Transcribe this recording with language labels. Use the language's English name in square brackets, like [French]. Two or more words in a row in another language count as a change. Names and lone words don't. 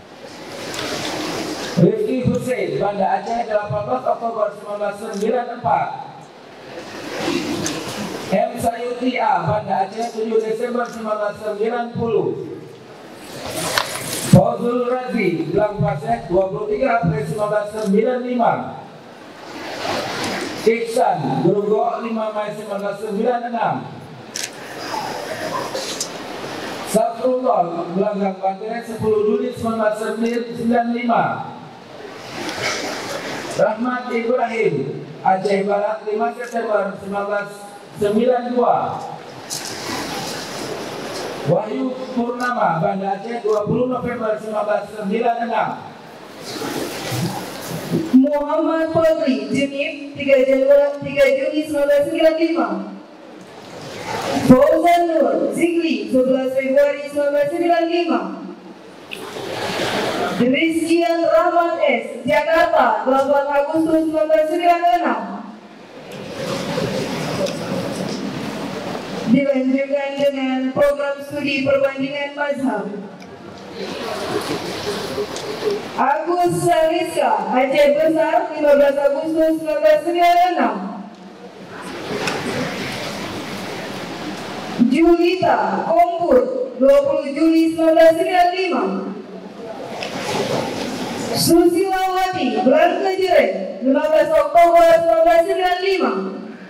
[Indonesian] Rifki Hussein, Banda Aceh, 18 Oktober 1994. M. Sayuti A, Banda Aceh, 7 Desember 1990. Fauzul Razi, Blang Pasek, 23 April 1995. Iksan, Grogol, 5 Mei 1996. Safrullah, Belanggang Banten, 10 Juli 1995. Rahmat Ibrahim, Aceh Barat, 5 September 1992. Wahyu Purnama, Banda Aceh, 20 November 1996. Muhammad Fadli, Junif, 3 Juni 1995. Fauzan Nur, Zikri, 11 Februari 1995. Rizkian Rahmat S, Jakarta, 8 Agustus 1996. Dilanjutkan dengan program studi perbandingan mazhab. Agus Saliska, Aceh Besar, 15 Agustus 1996. Julita Komput, 20 Juli 1995. Susilawati Blangkejere, 15 Oktober 1995.